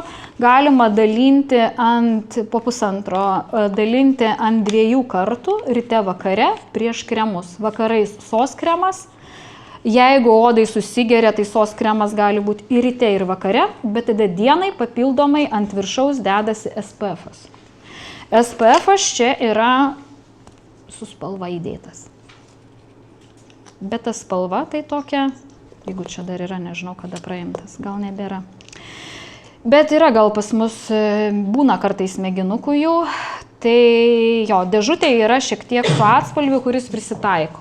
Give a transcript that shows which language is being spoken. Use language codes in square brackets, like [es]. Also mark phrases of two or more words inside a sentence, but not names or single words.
[lt] Galima dalinti po 1,5 dalinti ant 2 kartų, ryte vakare, prieš kremus. Vakarais sos kremas. Jeigu odai susigeria, tai sos kremas gali būti ir ryte, ir vakare, bet tada dienai papildomai ant viršaus dedasi SPF-as. SPF-as čia yra su spalva įdėtas. Bet ta spalva tai tokia, jeigu čia dar yra, nežinau, kada praimtas, gal nebėra. Bet yra gal pas mus, būna kartais mėginukų jų, tai jo, dėžutė yra šiek tiek su atspalviu, kuris prisitaiko.